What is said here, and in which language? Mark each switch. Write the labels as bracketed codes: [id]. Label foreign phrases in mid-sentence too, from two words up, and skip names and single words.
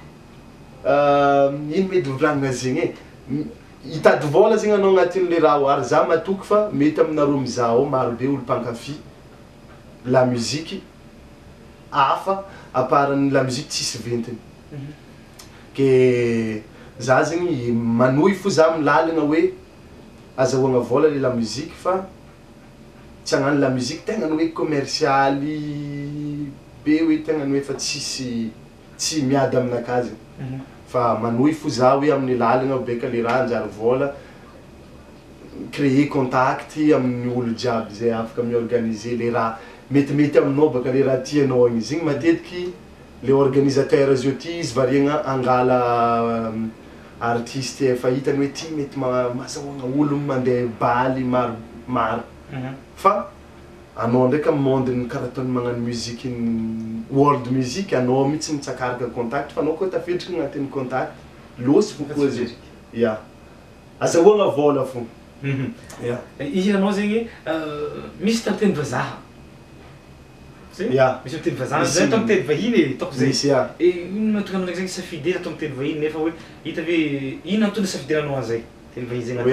[mg] ino mety volagnina zegny hitady vola zegny anao agnatin'le raha ary za matoky fa mety aminareo mizao maro be olo mpankafy [fr] la musique [mg] hafa aparan'ny [fr] la musique [mg] tsisy ventiny ke za zegny manohy fo za milalagna hoe azahoagna vola le [fr] la musique [mg] fa tsy agnano [fr] la musique [mg] tegna ny hoe commercialy be hoe tegna ny hoe fa tsy miady aminakahy zegny fa manohy fo za hoe amin'ny lalagna beka le raha anjary vola [fr] créer contact [mg] amin'ny olo jiaby zay afaka miorganiser le raha metimety aminao baka le raha tianao igny zegny matetiky le organisateur zio ty izy variagna angala artiste efa hitany hoe ty mety mahazahoagna olo mandeha baly maro fa anao ndraiky amin'ny monde karaha ataony magnano musique [en] world music [mg] anao mihitsy mitsakaraka contact fa anao koa tafidriky agnatin'ny contact losy kokoa zegny ya azahoagna vola fo ya ianao zegny misy tamiteny vazaha misy miteny vazaha zay atao miteny vahiny ataoko zay ino mahatonga anao zegny safidera atao miteny vahiny nefa hoe hita hoe ino antony safideranao an'izay teny vahiny zegny